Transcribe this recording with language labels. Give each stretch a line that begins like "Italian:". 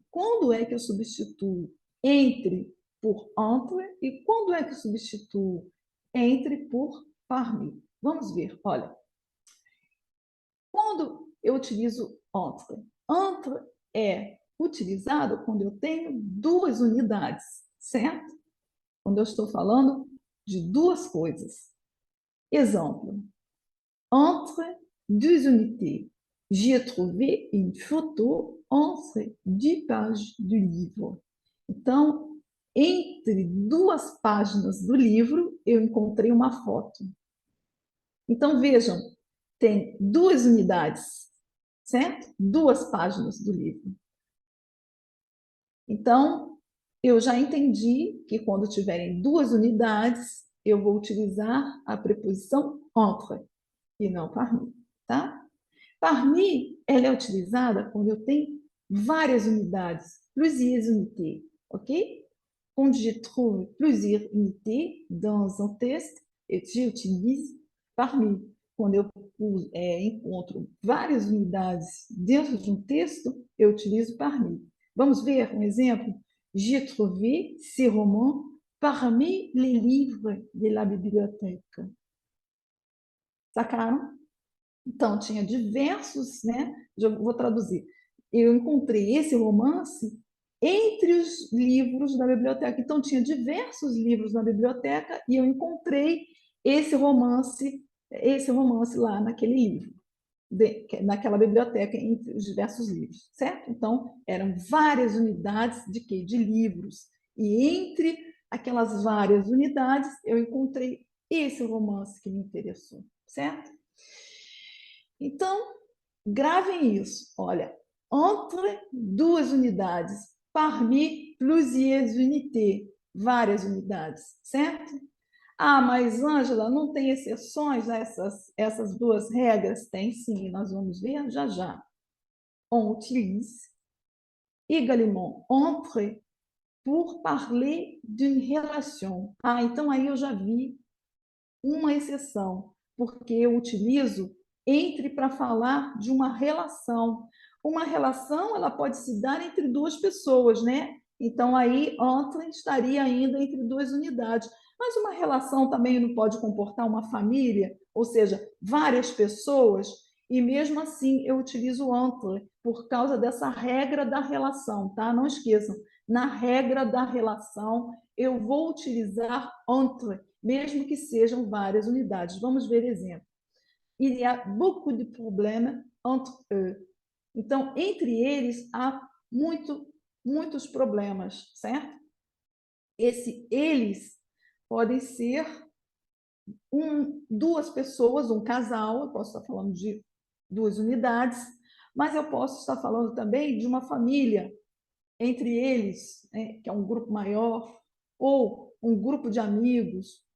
Portuguese: Quando é que eu substituo entre por entre e quando é que eu substituo entre por parmi? Vamos ver, olha. Quando eu utilizo entre? Entre é utilizado quando eu tenho duas unidades, certo? Quando eu estou falando de duas coisas. Exemplo.
French: Entre deux unités, j'ai trouvé une photo entre deux pages du livre.
Portuguese: Então, entre duas páginas do livro, eu encontrei uma foto. Então, vejam, tem duas unidades, certo? Duas páginas do livro. Então, eu já entendi que quando tiverem duas unidades, eu vou utilizar a preposição entre e não parmi, tá? Parmi, ela é utilizada quando eu tenho várias unidades,
French: plusieurs unités,
Portuguese: ok? Quando
French: je trouve plusieurs unités dans un texte, j'utilise parmi.
Portuguese: Quando eu encontro várias unidades dentro de um texto, eu utilizo parmi. Vamos ver um exemplo?
French: J'ai trouvé ces romans parmi les livres de la bibliothèque.
Portuguese: Sacaram? Então, tinha diversos, né? Já vou traduzir. Eu encontrei esse romance entre os livros da biblioteca. Então, tinha diversos livros na biblioteca e eu encontrei esse romance lá naquele livro, naquela biblioteca, entre os diversos livros, certo? Então, eram várias unidades de quê? De livros. E entre aquelas várias unidades, eu encontrei esse romance que me interessou, certo? Então, gravem isso. Olha, entre duas unidades,
French: parmi plusieurs unités,
Portuguese: várias unidades, certo? Ah, mas, Ângela, não tem exceções a essas duas regras? Tem sim, nós vamos ver já já.
French: On utilise également entre pour parler d'une relation.
Portuguese: Ah, então aí eu já vi uma exceção, porque eu utilizo entre para falar de uma relação. Uma relação, ela pode se dar entre duas pessoas, né? Então, aí, entre estaria ainda entre duas unidades. Mas uma relação também não pode comportar uma família, ou seja, várias pessoas, e mesmo assim eu utilizo entre, por causa dessa regra da relação, tá? Não esqueçam, na regra da relação, eu vou utilizar entre, mesmo que sejam várias unidades. Vamos ver exemplo.
French: Il y a beaucoup de problèmes entre eux.
Portuguese: Então, entre eles há muitos problemas, certo? Eles podem ser duas pessoas, um casal, eu posso estar falando de duas unidades, mas eu posso estar falando também de uma família, entre eles, né, que é um grupo maior, ou um grupo de amigos,